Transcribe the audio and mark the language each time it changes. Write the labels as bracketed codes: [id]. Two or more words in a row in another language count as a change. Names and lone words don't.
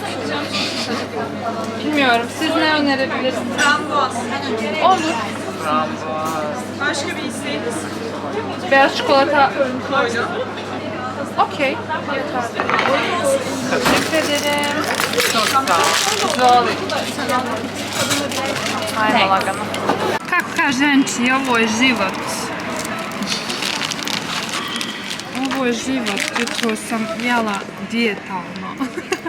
[tr] Bilmiyorum. Siz ne önerebilirsiniz? Frambuaz. Olur. Frambuaz. Başka bir isteğiniz? Beyaz çikolata. Koydum. Okej. Teşekkür ederim. Çok sağ ol. [bs] Izvoli. Ajmo lagano. Kako kaže Enči, ovo je život. Ovo je život, jutro sam jela dijetalno.